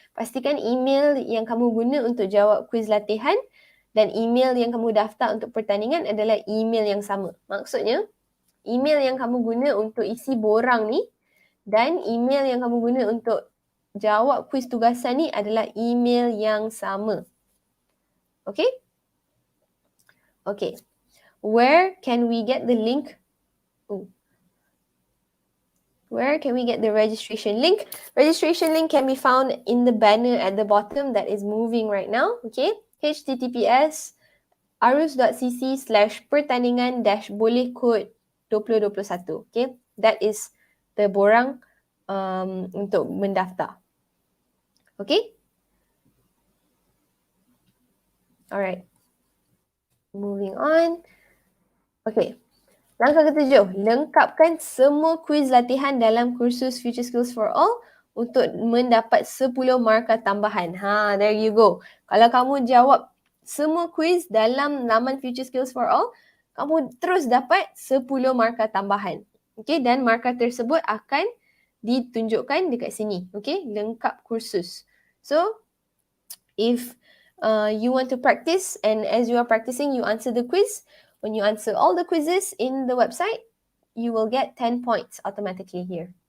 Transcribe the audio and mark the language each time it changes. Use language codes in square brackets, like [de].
[ms] Pastikan email yang kamu guna untuk jawab kuis latihan dan email yang kamu daftar untuk pertandingan adalah email yang sama. Maksudnya, email yang kamu guna untuk isi borang ni dan email yang kamu guna untuk jawab kuis tugasan ni adalah email yang sama. [en] Okay? Okay. Where can we get the link? Where can we get the registration link? Registration link can be found in the banner at the bottom that is moving right now. Okay. https arus.cc/pertandingan-boleh kod 2021. Okay. That is the borang [ms] untuk mendaftar. [en] Okay. Alright. Moving on. Okay. [ms] Langkah ketujuh, lengkapkan semua kuis latihan dalam kursus Future Skills for All untuk mendapat 10 markah tambahan. [en] There you go. [ms] Kalau kamu jawab semua kuis dalam laman Future Skills for All, kamu terus dapat 10 markah tambahan. Okay, dan markah tersebut akan ditunjukkan dekat sini. Okay, lengkap kursus. [en] So, if you want to practice and as you are practicing, you answer the quiz. When you answer all the quizzes in the website, you will get 10 points automatically here.